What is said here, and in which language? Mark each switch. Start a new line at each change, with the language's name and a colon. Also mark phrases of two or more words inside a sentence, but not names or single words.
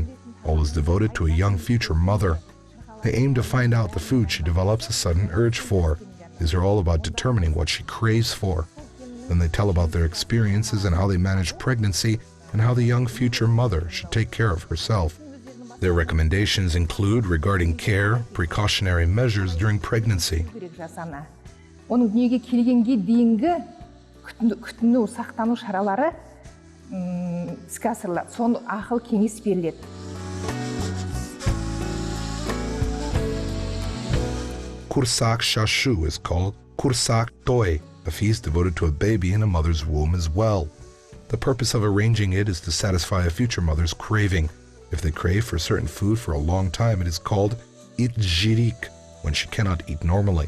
English: All is devoted to a young future mother. They aim to find out the food she develops a sudden urge for. These are all about determining what she craves for. Then they tell about their experiences and how they manage pregnancy and how the young future mother should take care of herself. Their recommendations include regarding care, precautionary measures during pregnancy.
Kazakh: Оның дүниеге келгенге дейінгі күтіну, сақтану шаралары іске асырылады. Соны ақыл кеңес беріледі.
English: Qursaq shashu is called Qursaq toy, a feast devoted to a baby in a mother's womb as well. The purpose of arranging it is to satisfy a future mother's craving. If they crave for certain food for a long time, it is called Etekke, when she cannot eat normally.